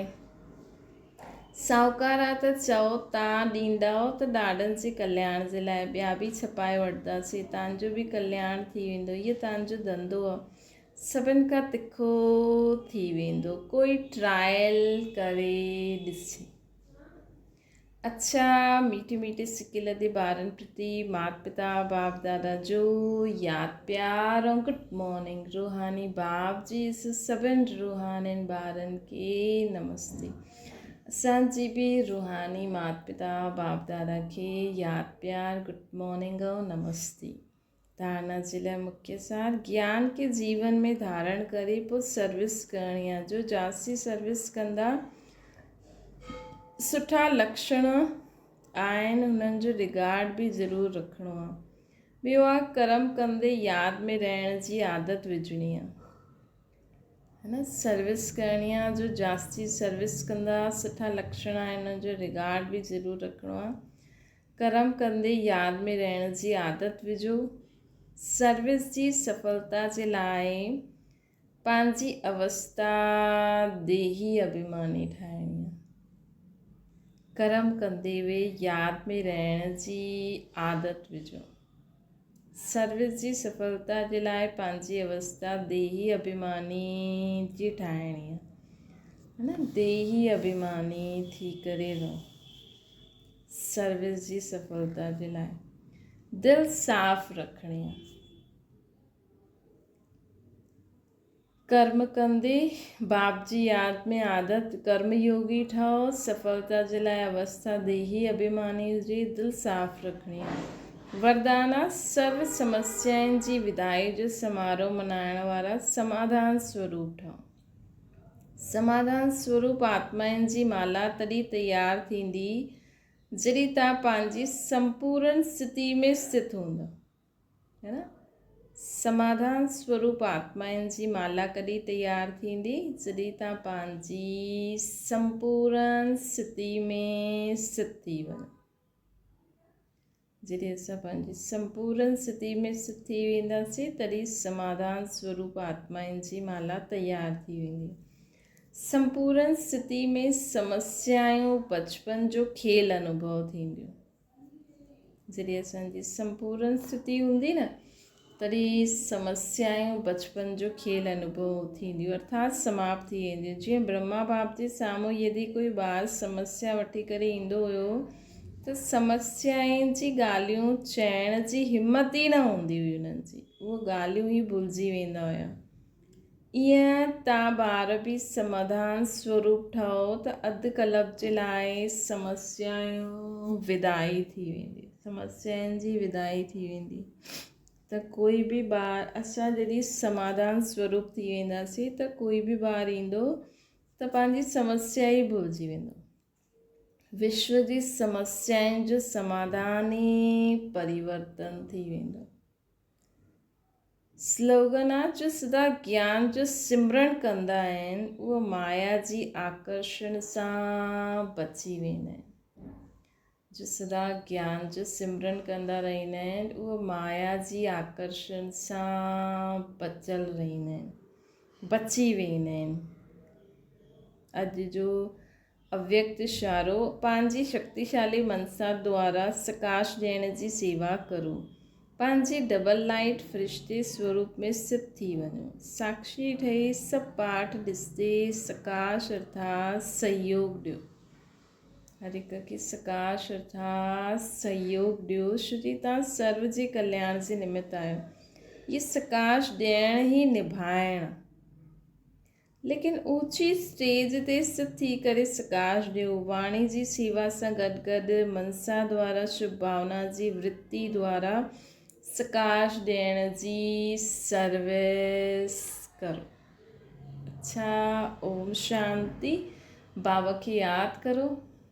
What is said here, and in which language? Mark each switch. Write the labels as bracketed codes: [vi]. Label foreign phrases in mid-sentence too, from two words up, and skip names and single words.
[sd] साहूकार आहे त चओ तव्हां ॾींदव त ॾाढनि जे कल्याण जे लाइ। ॿिया बि छपाए वठंदासीं, तव्हांजो बि कल्याण थी वेंदो। इहो तव्हांजो धंधो आहे, सभिनि खां तिखो थी वेंदो। कोई ट्रायल करे ॾिसे। अच्छा, मीठे सिकिल ते ॿारनि प्रति माता पिता बाप दादा जो यादि प्यार ऐं [en] good morning. [sd] रूहानी बाप जी सभिनि रूहानी ॿारनि खे नमस्ते। असांजी बि रूहानी माता पिता बाप दादा खे यादि प्यार [en] good morning [sd] ऐं नमस्ते। धारणा जे लाइ मुख्य सार ज्ञान खे जीवन में धारण करे पोइ सर्विस करणी आहे। जो जास्ती सर्विस कंदा सुठा लक्षण आहिनि, हुननि जो रिगार्ड बि ज़रूरु रखिणो आहे। ॿियो आहे कर्म कंदे यादि में रहण जी आदत विझणी आहे। [hi] है न। [sd] सर्विस करणी आहे, जो जास्ती सर्विस कंदा, सुठा लक्षण आहिनि, हुनजो रिगार्ड बि ज़रूरु रखिणो आहे। कर्म कंदे यादि में रहण जी आदत विझो। सर्विस जी सफलता जे लाइ पंहिंजी अवस्था देही अभिमानी ठाहिणी आहे। कर्म कंदे वे यादि में रहण जी आदत विझो। सर्विस जी सफलता जे लाइ पंहिंजी अवस्था देही अभिमानी जी ठाहिणी आहे, [hi] है न। [sd] देही अभिमानी थी करे रहो सर्विस जी सफलता जे लाइ। दिलि साफ़ रखणी आहे। कर्म कंदे बाप जी यादि में आदत कर्मयोगी ठहो। सफलता जे लाइ अवस्था देही अभिमानी हुजे। दिलि साफ़ रखणी आहे। वरदाना सर्व समस्याउनि जी विदाई जो समारोह मनाइण वारा समाधान स्वरूप ठहो। समाधान स्वरूप आत्माउनि जी माला तॾहिं तयारु थींदी जॾहिं तव्हां पंहिंजी संपूर्ण स्थिति में स्थित हूंदा, [hi] है न। [sd] समाधान स्वरूप आत्माउनि जी माला कॾहिं तयारु थींदी जॾहिं तव्हां पंहिंजी संपूर्ण स्थिति में स्थित थी वञो। जॾहिं असां पंहिंजी संपूर्ण स्थिति में स्थित थी वेंदासीं तॾहिं समाधान स्वरूप आत्माउनि जी माला तयारु थी वेंदी। संपूर्ण स्थिति में समस्याऊं बचपन जो खेल अनुभव थींदियूं। जॾहिं असांजी संपूर्ण स्थिति हूंदी न तॾहिं समस्याऊं बचपन जो खेल अनुभव थींदियूं, अर्थात समाप्त थी वेंदियूं। जीअं ब्रह्मा बाप जे साम्हूं यदि कोई ॿारु समस्या वठी करे ईंदो हुयो त समस्याउनि जी ॻाल्हियूं चइण जी हिमत ई न हूंदी हुई उन्हनि जी, उहे ॻाल्हियूं ई भुलिजी वेंदा हुया। ईअं तव्हां ॿार बि समाधान स्वरूप ठहो त अधु कल्प जे लाइ समस्याऊं विदाई थी वेंदी, समस्याउनि जी विदाई थी वेंदी। त कोई बि ॿारु, असां जॾहिं समाधान स्वरूप थी वेंदासीं त कोई बि ॿारु ईंदो त पंहिंजी समस्या ई भुलिजी वेंदो। विश्व जी समस्याउनि जो समाधान ई परिवर्तन थी वेंदो। स्लोगन आहे, जो सदा ज्ञान जो सिमरन कंदा आहिनि उहे माया जी आकर्षण सां बची वेंदा आहिनि। जो सदा ज्ञान जो सिमरन कंदा रहंदा आहिनि उहे माया जी आकर्षण सां बचियल रहंदा आहिनि, बची वेंदा आहिनि। अॼु जो अव्यक्त इशारो, पंहिंजी शक्तिशाली मनसा द्वारा सकाश ॾियण जी सेवा करो। पंहिंजे [en] double light [sd] फरिश्ते स्वरूप में स्थित थी वञो। साक्षी ठही सभु पाठ ॾिसंदे सकाश अर्थात सहयोग ॾियो। हर हिक खे सकाश अर्थात सहयोग ॾियो। श्री तव्हां सर्व जे कल्याण जे निमित्त आहियो। ये सकाश ॾियण ई निभाइण, लेकिन ऊची स्टेज ते स्थित थी करे सकाश ॾियो। वाणी जी सेवा सां गॾु गॾु मनसा द्वारा शुभ भावना जी वृत्ति द्वारा सकाश ॾियण जी सर्विस करो। अच्छा, ओम शांति। बाबा खे यादि करो।